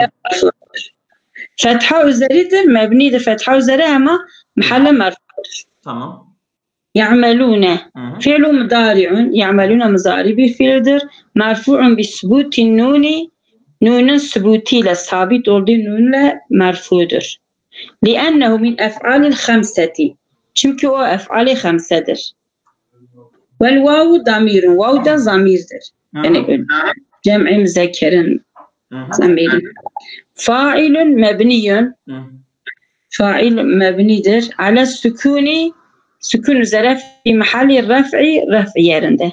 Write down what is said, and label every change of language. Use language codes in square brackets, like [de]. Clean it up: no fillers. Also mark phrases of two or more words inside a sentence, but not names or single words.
[tr] Fetha üzeridir. Mebnidir. Fetha üzere ama mahalle merfu'dur. Tamam. [ar] يعملون فعل مضارع. [tr] Ya'melune muzari bir fiildir. [ar] مرفوع بثبوت النون. [tr] Nunun subutiyle sabit olduğu nunla merfu'dur. [ar] لِأَنَّهُ مِنْ اَفْعَالِ الْخَمْسَةِ [tr] çünkü o ef'ali hamsedir. [ar] والواو ضمير. [tr] Vav da zamirdir. Yani cem'i müzekkerin zamiri. [ar] فاعل مبني. [tr] Fa'il mebnidir. [ar] على سكون [tr] sükun üzere [ar] في محل رفع yerinde.